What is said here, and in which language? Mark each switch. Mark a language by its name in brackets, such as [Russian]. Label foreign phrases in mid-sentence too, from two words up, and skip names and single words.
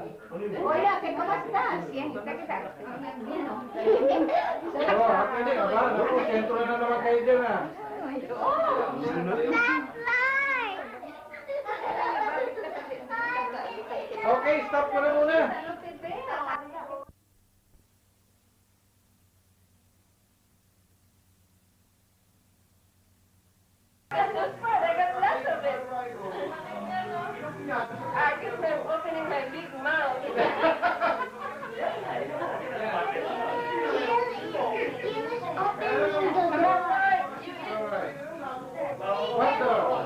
[Spanish] Hola, ¿cómo estás? Bien, ¿qué tal? [Filipino] Oh, happy din. Aba, naku, sentro na naman kayo dyan, ah. Okay, stop ko na muna. [English] I guess I'm opening my big mouth. What door?